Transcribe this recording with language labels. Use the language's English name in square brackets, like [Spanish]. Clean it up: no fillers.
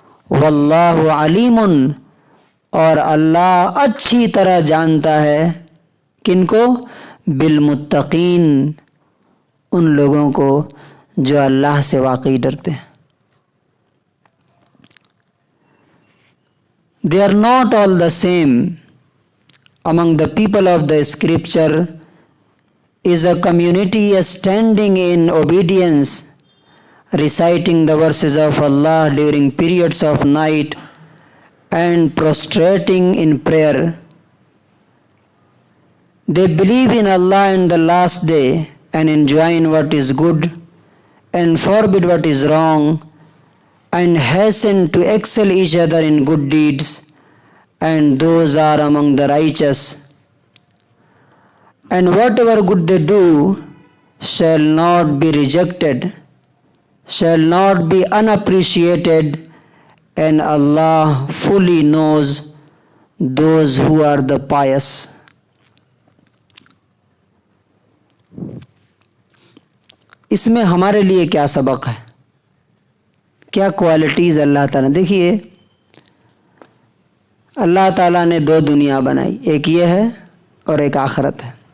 [Arabic] واللہ علیم، [Urdu] اور اللہ اچھی طرح جانتا ہے کن کو؟ بالمتقین، ان لوگوں کو جو اللہ سے واقعی ڈرتے ہیں. [English] They are not all the same. Among the people of the scripture is a community standing in obedience, reciting the verses of Allah during periods of night and prostrating in prayer. They believe in Allah and the last day and enjoin what is good and forbid what is wrong and hasten to excel each other in good deeds, and those are among the righteous. And whatever good they do shall not be rejected, shall not be unappreciated, and Allah fully knows those who are the pious. [Urdu] اس میں ہمارے لیے کیا سبق ہے، کیا qualities اللہ تعالیٰ نے؟ دیکھیے اللہ تعالیٰ نے دو دنیا بنائی، ایک یہ ہے اور ایک آخرت ہے.